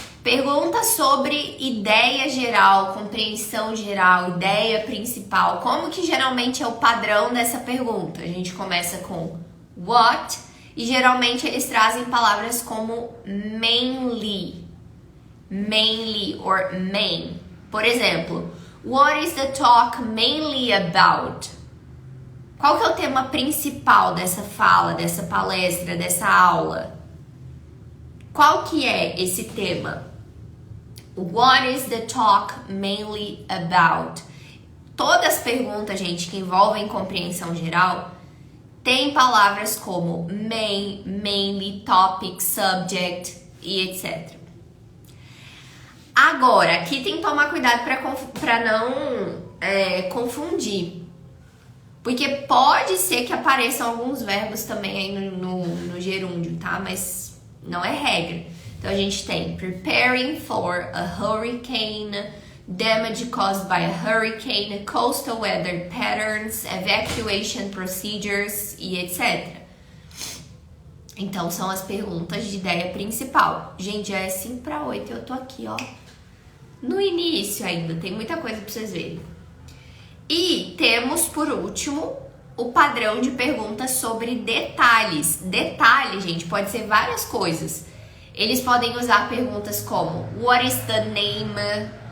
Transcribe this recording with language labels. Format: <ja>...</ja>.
<pt>Pergunta sobre ideia geral, compreensão geral, ideia principal. Como que geralmente é o padrão dessa pergunta? A gente começa com what e geralmente eles trazem palavras como mainly, mainly or main. Por exemplo,</pt> <en>what is the talk mainly about?</en> <pt>Qual que é o tema principal dessa fala, dessa palestra, dessa aula? Qual que é esse tema?</pt> <en>What is the talk mainly about?</en> <pt>Todas as perguntas, gente, que envolvem compreensão geral, tem palavras como main, mainly, topic, subject e etc. Agora, aqui tem que tomar cuidado para não confundir. Porque pode ser que apareçam alguns verbos também aí no gerúndio, tá? Mas não é regra. Então a gente tem</pt> <en>preparing for a hurricane, damage caused by a hurricane, coastal weather patterns, evacuation procedures</en> <pt>e etc. Então são as perguntas de ideia principal. Gente, já é 7:55 e eu tô aqui, ó, no início ainda, tem muita coisa pra vocês verem. E temos, por último, o padrão de perguntas sobre detalhes. Detalhe, gente, pode ser várias coisas. Eles podem usar perguntas como</pt> <en>what is the name?</en>